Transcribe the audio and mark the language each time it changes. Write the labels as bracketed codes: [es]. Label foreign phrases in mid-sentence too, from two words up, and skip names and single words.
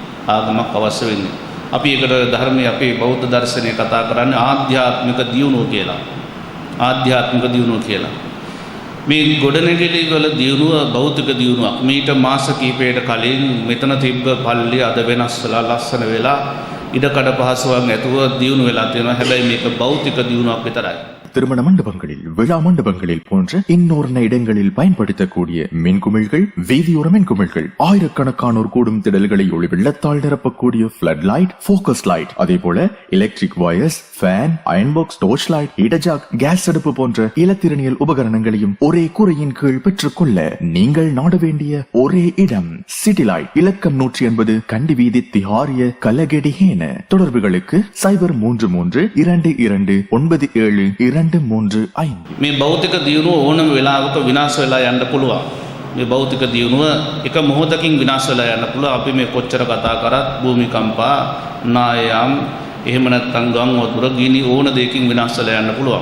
[si] අපි ඒකට ධර්මයේ අපේ බෞද්ධ දර්ශනය කතා කරන්නේ ආධ්‍යාත්මික දියුණුව කියලා. මේ ගොඩනැගිලි වල දියුණුව භෞතික දියුණුවක්. මීට මාස කිහිපයකට කලින් මෙතන තිබ්බ පල්ලිය අද වෙනස් වෙලා ලස්සන වෙලා ඉඩකඩ පහසුවක් ඇතුව දියුණු වෙලා තියෙනවා. හැබැයි මේක භෞතික දියුණුවක් විතරයි. [ta] திருமண மண்டபங்களில், விழா மண்டபங்களில் போன்ற இன்னொரு இடங்களில் பயன்படுத்தக்கூடிய மின்குமிழ்கள், வீதியோர மின்குமிழ்கள், ஆயிரக்கணக்கானோர் கூடும் திடல்களை ஒளி வெள்ளத்தால் நிரப்பக்கூடிய [en] flood light, focus light, [ta] அதே போல [en] electric wires, [ta] ஃபேன், [en] iron box, torch light, [ta] இடஜாக், கேஸ் அடுப்பு போன்ற இலத்திரனியல் உபகரணங்களையும் ஒரே கூரையின் கீழ் பெற்றுக்கொள்ள நீங்கள் நாட வேண்டிய ஒரே இடம் சிட்டி லைட். இலக்கம் 180 கண்டி வீதி, திஹாரிய, கலகெடிஹேன. தொடர்புகளுக்கு 0332297235. [si] මේ භෞතික දියුණුව ඕනම වෙලාවක විනාශ වෙලා යන්න පුළුවන්. මේ භෞතික දියුණුව එක මොහොතකින් විනාශ වෙලා යන්න පුළුවන්. අපි මේ කොච්චර කතා කරත් භූමිකම්පා, නායම්, එහෙම නැත්නම් ගම් වතුර, ගිනි ඕන දෙයකින් විනාශ වෙලා යන්න පුළුවන්.